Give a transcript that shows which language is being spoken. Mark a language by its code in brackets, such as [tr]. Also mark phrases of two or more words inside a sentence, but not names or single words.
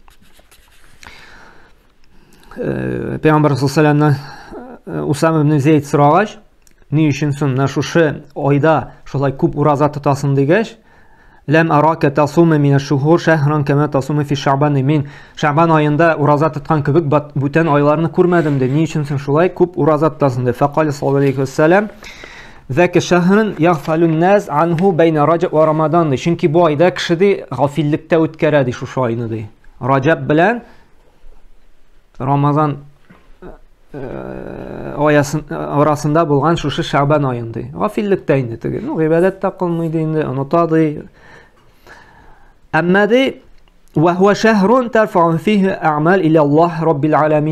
[tt] Пәйгамбәр саллаллаһу Усама ибн Зейд сорагач, ни өчен соң шушы айда шулай күп ураза тотасың дигәч, [ar] لم أرك تصوم من الشهور شهرا كما تصوم في شعبان. [tt] Мин Шәгъбан айында ураза тоткан кебек бүтән айларны күрмәдем ди. Ни өчен соң шулай күп ураза тотасың ди? [ar] فقال صلى الله عليه وسلم، ذاك شهر يغفل الناس عنه بين رجب ورمضان." [tt] Чөнки бу айда кеше ди гафиллектә үткәрә ди шушы айны ди. Раҗаб белән Рамазан арасында булган шушы Шәгъбан айында. Гафиллектә инде теге. Гыйбадәт та кылмый ди инде, оныта ди. Әмма ди [ar] وهو شهر ترفع فيه الأعمال إلى الله رب العالمين.